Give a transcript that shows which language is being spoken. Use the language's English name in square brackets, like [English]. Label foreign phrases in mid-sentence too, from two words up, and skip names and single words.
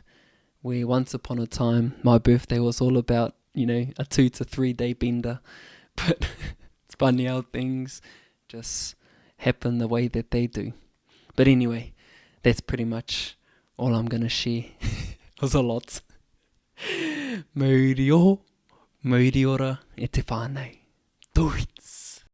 [English] Where once upon a time my birthday was all about a 2 to 3 day bender, but it's funny how things just happen the way that they do. But anyway, that's pretty much all I'm gonna share. It was a lot. [Māori] Mauri o, mauri ora, e te whānau. Doits.